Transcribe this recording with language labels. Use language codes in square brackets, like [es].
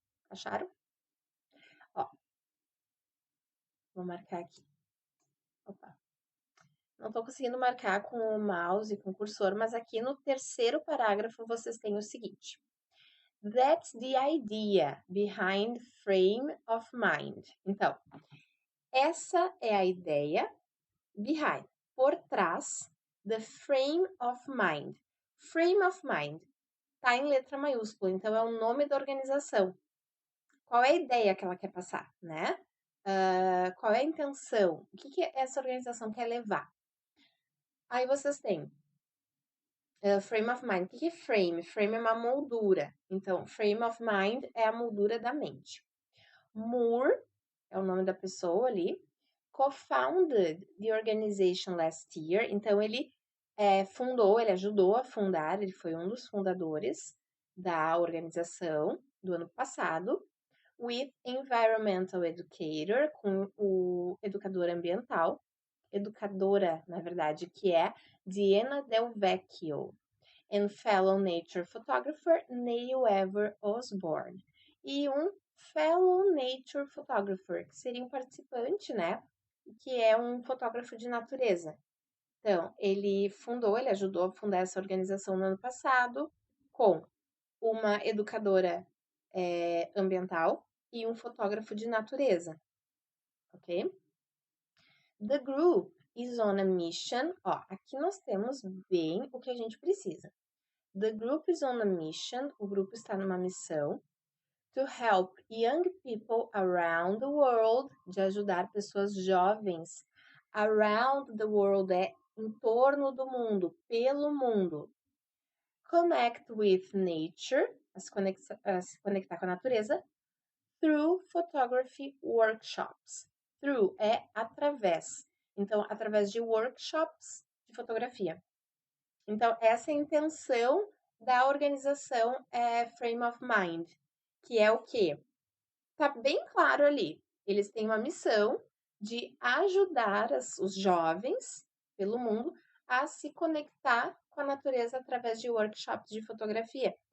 [pt] Acharam? Ó, vou marcar aqui. Opa. Não estou conseguindo marcar com o mouse e com o cursor, mas aqui no terceiro parágrafo vocês têm o seguinte. [en] That's the idea behind frame of mind. [pt] Então, essa é a ideia behind, por trás, the frame of mind. Frame of mind tá em letra maiúscula, então é o nome da organização. Qual é a ideia que ela quer passar, né? Qual é a intenção? O que essa organização quer levar? Aí vocês têm frame of mind. O que é frame? Frame é uma moldura. Então, frame of mind é a moldura da mente. Moore é o nome da pessoa ali. [en] co-founded the organization last year. [pt] Então, ele ele ajudou a fundar, ele foi um dos fundadores da organização do ano passado, with environmental educator, com o educador ambiental, educadora, na verdade, que é Diana Del Vecchio, and fellow nature photographer Neil Ever Osborne. E um fellow nature photographer, que seria um participante, né? Que é um fotógrafo de natureza. Então, ele ajudou a fundar essa organização no ano passado, com uma educadora ambiental e um fotógrafo de natureza, ok? [en] The group is on a mission. [pt] Ó, aqui nós temos bem o que a gente precisa. [en] The group is on a mission. [pt] O grupo está numa missão to help young people around the world, de ajudar pessoas jovens around the world, em torno do mundo, pelo mundo. Connect with nature, a se conectar com a natureza, through photography workshops. Through é através. Então, através de workshops de fotografia. Então, essa é a intenção da organização Frame of Mind, que é o quê? Tá bem claro ali. Eles têm uma missão de ajudar os jovens pelo mundo a se conectar com a natureza através de workshops de fotografia.